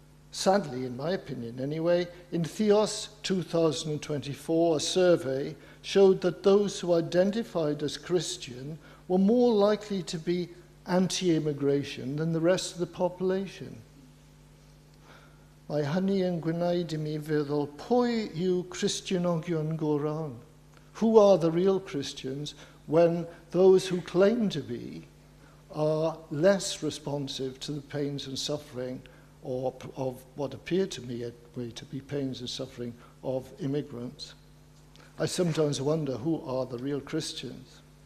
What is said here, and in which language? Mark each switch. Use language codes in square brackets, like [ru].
[en] Sadly, in my opinion anyway, in Theos 2024, a survey showed that those who identified as Christian were more likely to be anti-immigration than the rest of the population. [cy] Mae hynny yn gwneud I mi feddwl, pwy yw Cristionogion go wrong? [en] Who are the real Christians when those who claim to be are less responsive to the pains and suffering of what appear to me to be pains and suffering of immigrants? I sometimes wonder who are the real Christians.